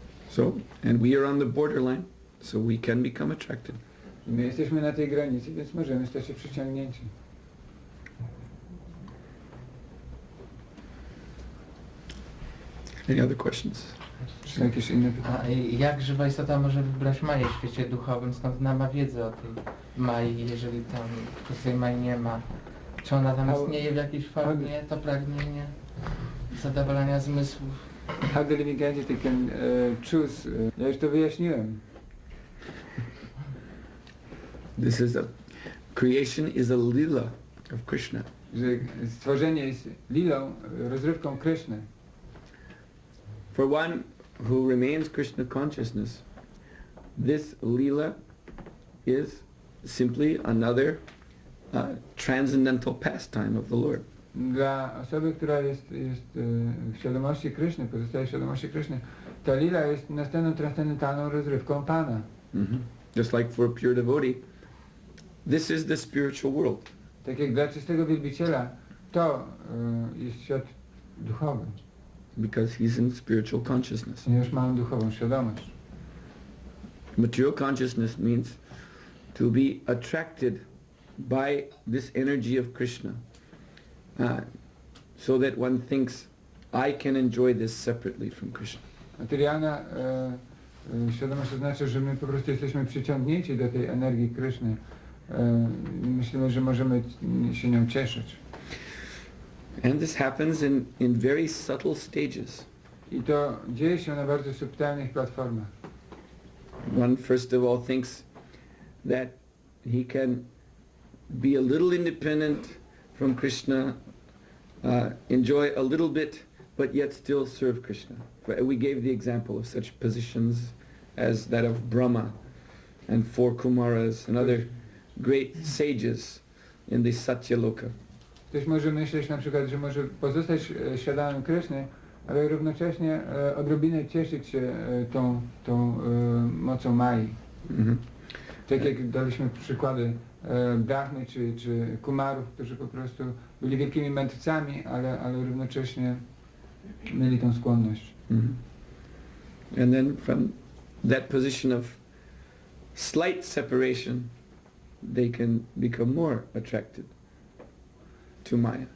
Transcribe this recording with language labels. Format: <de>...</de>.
<en>So, and we are on the borderline, so we can become attracted.</en> <pl>I my jesteśmy na tej granicy, więc możemy stać się przyciągnięci.</pl> <en>Any other questions?</en> <pl>Czy jakieś inne pytania? A jak żywa istota może wybrać Maję w świecie duchowym? Skąd ona ma wiedzę o tej Mai, jeżeli tam ktoś tej Mai nie ma? Czy ona tam istnieje w jakiejś formie, to pragnienie zadowolenia zmysłów?</pl> <en>How the living entity can choose?</en> <pl>Ja już to wyjaśniłem.</pl> <en>Creation is a lila of Krishna.</en> <pl>Że stworzenie jest lilą, rozrywką Kryszny.</pl> <en>For one who remains Krishna consciousness, this lila is simply another transcendental pastime of the Lord.</en> <pl>Dla osoby, która jest w świadomości Kryszny, pozostaje w świadomości Kryszny, ta lila jest następną transcendentalną rozrywką Pana.</pl> <en>Just like for a pure devotee, this is the spiritual world.</en> <pl>Tak jak dla czystego wielbiciela, to jest świat duchowy.</pl> <en>Because he's in spiritual consciousness.</en> <pl>Ponieważ mamy duchową świadomość.</pl> <en>Material consciousness means to be attracted by this energy of Krishna, so that one thinks, I can enjoy this separately from Krishna.</en> <pl>Materialna świadomość to znaczy, że my po prostu jesteśmy przyciągnięci do tej energii Kryszny. Myślimy, że możemy się nią cieszyć.</pl> <en>And this happens in very subtle stages.</en> <pl>I to dzieje się na bardzo subtelnych platformach.</pl> <en>One first of all thinks that he can be a little independent from Krishna, enjoy a little bit, but yet still serve Krishna. We gave the example of such positions as that of Brahma and 4 Kumaras and other great sages in the Satyaloka.</en> <pl>Ktoś może myśleć na przykład, że może pozostać świadomym Kryszny, ale równocześnie odrobinę cieszyć się tą mocą Mai. Tak jak daliśmy przykłady Brahmy czy Kumarów, którzy po prostu byli wielkimi mędrcami, ale równocześnie mieli tą skłonność.</pl> <en>And then from that position of slight separation, they can become more attracted to Maya.</en>